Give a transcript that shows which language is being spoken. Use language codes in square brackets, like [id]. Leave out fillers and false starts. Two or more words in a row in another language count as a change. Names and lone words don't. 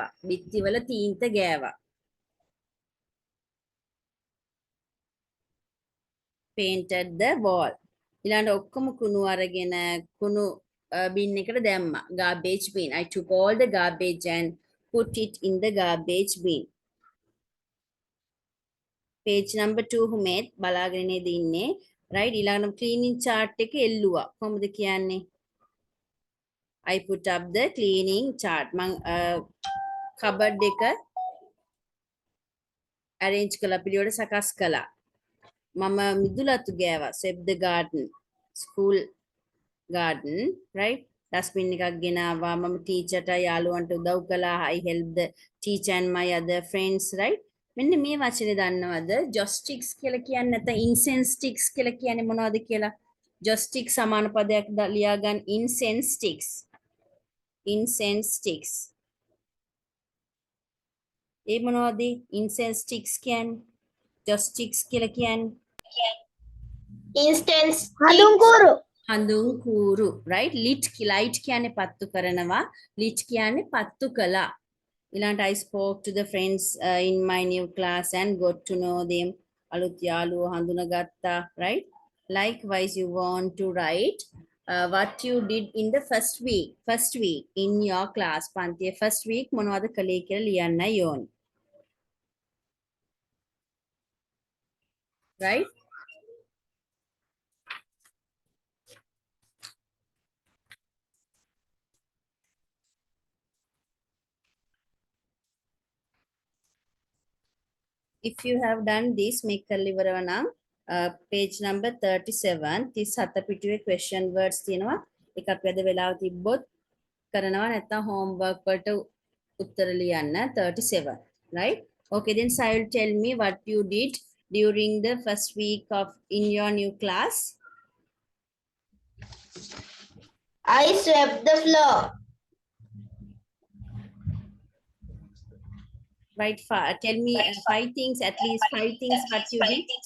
[si] බිත්තිවල තීන්ත ගෑවා. [en] painted the wall. [si] ඊළඟට ඔක්කොම කුණු අරගෙන කුණු bin එකට දැම්මා. [en] garbage bin. I took all the garbage and put it in the garbage bin. page number 2 [si] හුමෙත් බලාගෙන නේද ඉන්නේ right ඊළඟට [en] cleaning chart [si] එක එල්ලුවා. කොහොමද කියන්නේ? [en] I put up the cleaning chart. [si] මං cupboard එක arrange කළා පිළිවෙලට සකස් කළා. මම මිදුලතු ගෑවා. [en] swept the garden. school garden right dustbin [si] එකක් ගෙනාවා. මම ටීචර්ට යාළුවන්ට උදව් කළා. [en] I helped the teacher and my other friends right [si] මෙන්න මේ වචනේ දන්නවද? joysticks කියලා කියන්නේ නැත්නම් [en] incense sticks [si] කියලා කියන්නේ මොනවද කියලා? joystick සමාන පදයක් ලියා ගන්න [en] incense sticks. incense sticks. [si] ඒ මොනවද? [en] incense sticks [si] කියන්නේ joysticks කියලා කියන්නේ instance හඳුන්කూరు. හඳුන් කූරු [en] right lit light [si] කියන්නේ පත්තු කරනවා lit කියන්නේ පත්තු කළා. [en] ඊළඟට I spoke to the friends in my new class and got to know them. [si] අලුත් යාළුවෝ හඳුනගත්තා [en] right likewise you want to write what you did in the first week in your class. පන්තියේ first week [si] මොනවද කළේ කියලා ලියන්නයි ඕනේ [en] right if you have done this [si] මේක කරලා ඉවරව නම් [en] page number 37 37 පිටුවේ question words [si] තියෙනවා එකක් වැද වෙලාව තිබ්බොත් කරනවා නැත්නම් [en] homework [si] වලට උත්තර ලියන්න [en] 37 right okay then Sai will tell me what you did during the first week of in your new class. I swept the floor. Right, tell me 5 things, at least 5 things what you did.